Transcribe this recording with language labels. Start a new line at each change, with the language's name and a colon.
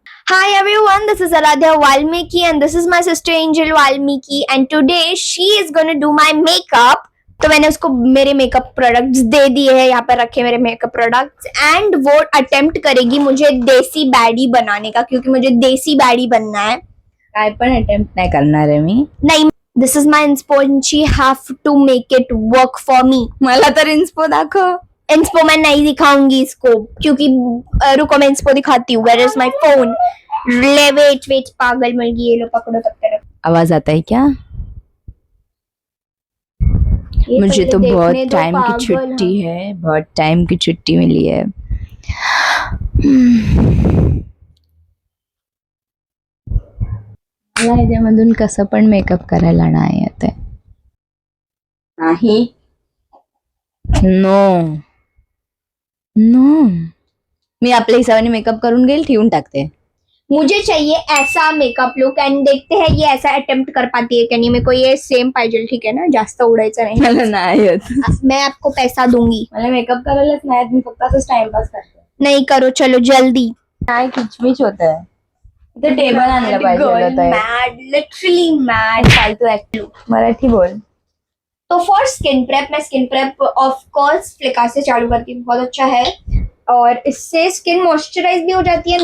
English: Hi everyone, this is Aradhya Valmiki and this is my sister Angel Valmiki and today she is going to do my makeup.
Hindi: तो मैंने उसको मेरे makeup products दे दिए हैं, यहाँ पर रखे मेरे मेकअप प्रोडक्ट्स एंड वो अटेम्प्ट करेगी मुझे देसी बैडी बनाने का, क्योंकि मुझे देसी बैडी बनना है.
Marathi: काय पण अटेम्प्ट नाही करणार आहे मी.
English: नहीं, this is my inspo and she have to make it work for me.
Marathi: मला तर इन्स्पो दाखव.
Hindi: इंस्पो मैं नहीं दिखाऊंगी इसको, क्योंकि रुको मैं इंस्पो दिखाती हूँ.
English: Where is my phone?
Hindi: Wait पागल मुर्गी, ये लो पकड़ो तब तक. आवाज आता है क्या? मुझे तो बहुत टाइम की छुट्टी है, बहुत टाइम की छुट्टी मिली है.
Marathi: मला ह्याच्यामधून कसं पण मेकअप करायला नाही येत. नाही, नो नो, मी आपल्या हिसाबाने मेकअप करून घेईल, ठेवून टाकते.
Hindi: मुझे चाहिए ऐसा मेकअप लुक एंड देखते हैं ये ऐसा अटेम्प्ट कर पाती है क्या नहीं. मेरे को ये सेम पाहिजे, ठीक है ना,
Marathi: जास्त उडायचं नाही. मला नाही येत.
Hindi: मैं आपको पैसा दूंगी.
Marathi: मला मेकअप करायलाच नाही येत, मी फक्त असंच टाइमपास करते.
Hindi: नहीं करो, चलो जल्दी.
Marathi: नाही, किचमिच होत आहे. इथे टेबल आणलं पाहिजे होतं.
English: Mad, literally mad.
Marathi: फालतू ऍक्टिव्ह. मराठी बोल.
Hindi: तो फॉर स्किन प्रेप, मैं स्किन प्रेप ऑफ कोर्स फ्लिका से चालू करती हूँ, बहुत अच्छा है और इससे स्किन मॉइस्चराइज भी हो जाती है.